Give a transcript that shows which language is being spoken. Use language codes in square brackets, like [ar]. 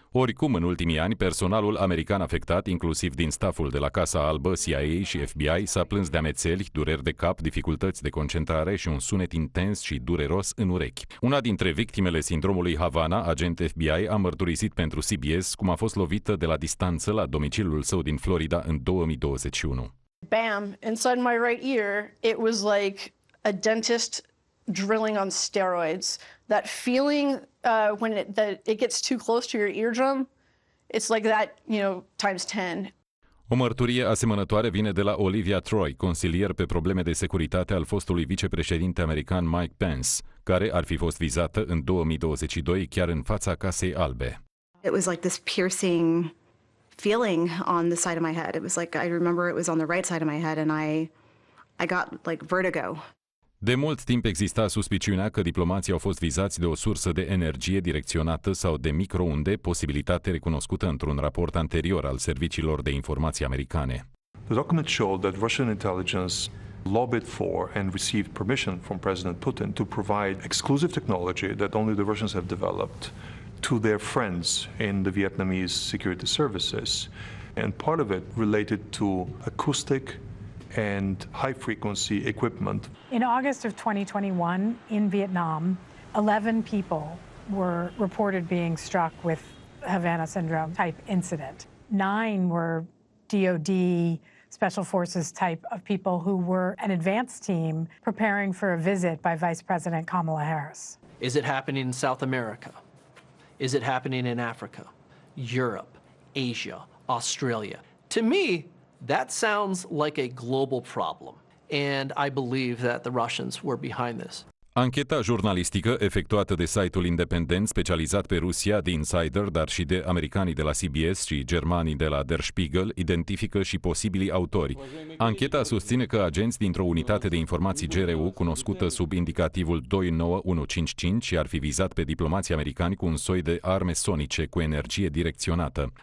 [ro] Oricum, în ultimii ani, personalul american afectat, inclusiv din staful de la Casa Albă, CIA și FBI, s-a plâns de amețeli, dureri de cap, dificultăți de concentrare și un sunet intens și dureros în urechi. Una dintre victimele sindromului Havana, agent FBI, a mărturisit pentru CBS cum a fost lovită de la distanță la domiciliul său din Florida în 2021. [en] Bam, inside my right ear, it was like a dentist drilling on steroids. That feeling when it gets too close to your eardrum, it's like that, times 10. [ro] O mărturie asemănătoare vine de la Olivia Troy, consilier pe probleme de securitate al fostului vicepreședinte american Mike Pence, care ar fi fost vizată în 2022 chiar în fața Casei Albe. [en] It was like this piercing feeling on the side of my head. It was like I remember it was on the right side of my head and I got like vertigo. [ro] De mult timp exista suspiciunea că diplomații au fost vizați de o sursă de energie direcționată sau de microunde, posibilitate recunoscută într-un raport anterior al serviciilor de informații americane. [en] The document showed that Russian intelligence lobbied for and received permission from President Putin to provide exclusive technology that only the Russians have developed to their friends in the Vietnamese security services. And part of it related to acoustic and high-frequency equipment. In August of 2021, in Vietnam, 11 people were reported being struck with Havana syndrome type incident. 9 were DoD Special Forces type of people who were an advance team preparing for a visit by Vice President Kamala Harris. Is it happening in South America? Is it happening in Africa, Europe, Asia, Australia? To me, that sounds like a global problem, and I believe that the Russians were behind this. [ro] Ancheta jurnalistică efectuată de site-ul independent specializat pe Rusia The Insider, dar și de americanii de la CBS și germanii de la Der Spiegel, identifică și posibilii autori. Ancheta susține că agenți dintr-o unitate de informații GRU, cunoscută sub indicativul 29155, ar fi vizat pe diplomații americani cu un soi de arme sonice cu energie direcționată.